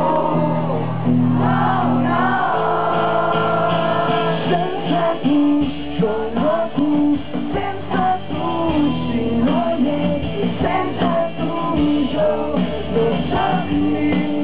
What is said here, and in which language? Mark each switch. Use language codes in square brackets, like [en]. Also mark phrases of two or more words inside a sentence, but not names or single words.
[ca] No, no. [it] Senza tu io [ca] no puc, [it] senza tu [ca] si no hi és, [it] senza tu io [ca] no soc ningú.